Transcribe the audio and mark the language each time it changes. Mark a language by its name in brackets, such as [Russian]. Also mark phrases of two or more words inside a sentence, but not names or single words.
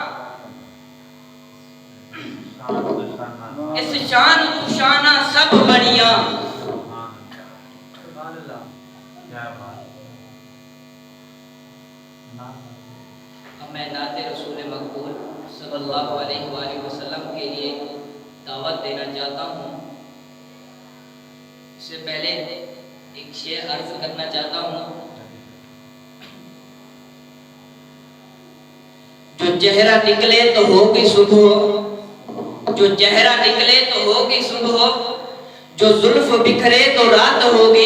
[Punjabi] ਇਸ ਸ਼ਾਨ ਕੁਸ਼ਾਨਾ ਸਬ ਬਣਿਆ। [Urdu] اب میں نعتِ رسولِ مقبول [Arabic] صلى الله عليه وسلم [Urdu] کے لیے دعوت دینا چاہتا ہوں. اس سے پہلے ایک شعر عرض کرنا چاہتا ہوں. جو چہرہ نکلے تو ہوگی صبح، جو چہرہ نکلے تو ہوگی صبح، جو زلف بکھرے تو رات ہوگی.